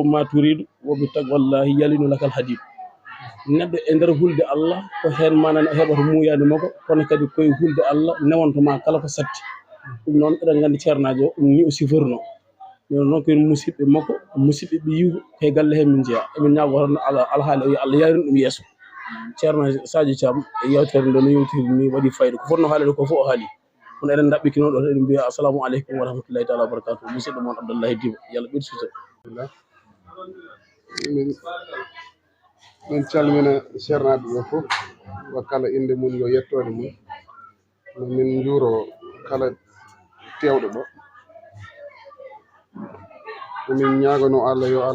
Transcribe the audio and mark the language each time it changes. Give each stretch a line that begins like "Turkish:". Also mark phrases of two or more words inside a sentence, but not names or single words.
Fula: ma turidu wobi tag wallahi yalinu lakal hadid neɗɗo e nder hulde Allah ko hen manane heɓata muyade makko kono kadi koye hulde Allah newontoma kala ko satti ɗum noon eɗen gandi ceernajo o ɗum ni o siforno min noon koyen musidɓe makko musidɓe ɓe yiwu koye galle he min jeeya emin ñaago tan alhaali o yo Allah yarin ɗum yeeso ceerno Sadio Thiam e yewtere nde no yewtiri ni waɗi fayida ko fonno haalede ko fof o haali kono eɗen ɗaɓɓikino ɗo eɗen mbiya
Arabic: السلام عليكم و رحمة الله تعالى و بركاته
Fula: musidɗo moon Abdoullahi Diba yallah ɓir suta min calmina ceernaɓe ɓe fof wa kala inde mum yo yettode mum min juuro kala tewɗo ɗo min ñaagano Allah yo